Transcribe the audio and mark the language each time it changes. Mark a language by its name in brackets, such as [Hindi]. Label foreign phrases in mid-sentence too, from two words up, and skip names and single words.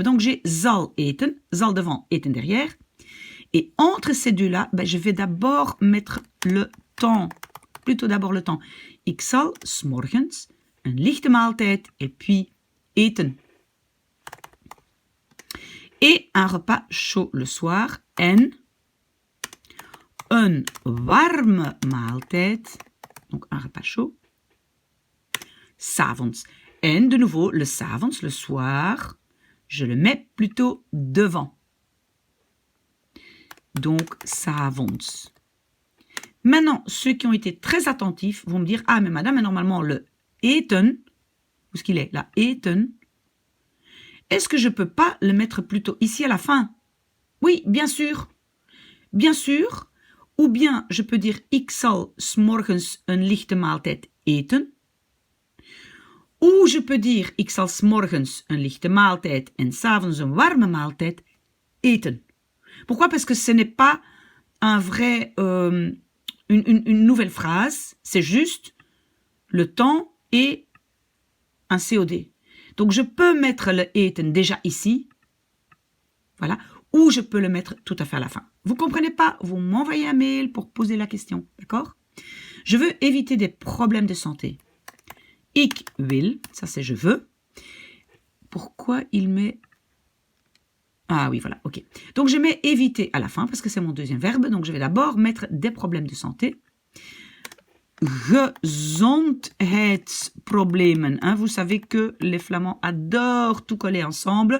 [French] Donc j'ai [Dutch] zal eten, [French] zal devant, eten derrière. Et entre ces deux-là, je vais d'abord mettre le temps, plutôt d'abord le temps. [Dutch] Ik zal 's morgens een lichte maaltijd [French] et puis [Dutch] eten. [French] Et un repas chaud le soir [Dutch] en een warme maaltijd, [French] donc un repas chaud, s'avonds. En de nouveau, le s'avonds, le soir, je le mets plutôt devant. Donc, s'avonds. Maintenant, ceux qui ont été très attentifs vont me dire, ah, mais madame, normalement, le eten, où est-ce qu'il est? Là, eten. Est-ce que je ne peux pas le mettre plutôt ici à la fin? Oui, bien sûr. Bien sûr. Ou bien, je peux dire, [Dutch] ik zal 's morgens een lichte maaltijd eten. [French] Ou je peux dire, [Dutch] ik zal 's morgens een lichte maaltijd en 's avonds een warme maaltijd eten. [French] Pourquoi? Parce que ce n'est pas un vrai, une nouvelle phrase. C'est juste le temps et un COD. Donc, je peux mettre le eten déjà ici. Voilà. Ou je peux le mettre tout à fait à la fin. Vous ne comprenez pas? Vous m'envoyez un mail pour poser la question. D'accord? Je veux éviter des problèmes de santé. [Dutch] Ik wil, [French] ça c'est je veux. Pourquoi il met... Ah oui, voilà, ok. Donc je mets éviter à la fin parce que c'est mon deuxième verbe. Donc je vais d'abord mettre des problèmes de santé. [Dutch] Gezondheidsproblemen. [French] Hein, vous savez que les Flamands adorent tout coller ensemble.